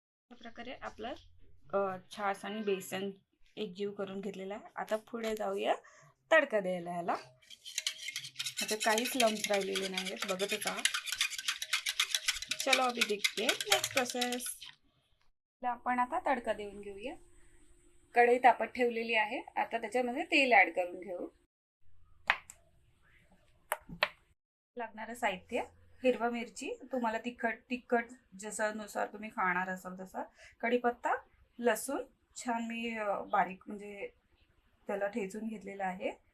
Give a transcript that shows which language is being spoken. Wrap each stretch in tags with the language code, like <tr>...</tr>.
<mr>अशा प्रकारे आपलं छास आणि बेसन एकजीव करून घेतलेला आहे. आता पुढे जाऊया तडका द्यायला ह्याला. आता काहीच लम्स राहिलेले नाही आहेत, बघतच आहात.</mr> <hi>चलो अभी देखते हैं नेक्स्ट प्रोसेस.</hi> <mr>आपण आता तडका देऊन घेऊया. कढई तापत ठेवलेली आहे. आता त्याच्यामध्ये तेल ऍड करून घेऊ. लागणारं साहित्य: हिरवा मिरची, तुम्हाला तिखट जसं नुसार तुम्ही खाणार असाल तसं, कढीपत्ता, लसूण छान मी बारीक म्हणजे त्याला ठेचून घेतलेला आहे.</mr>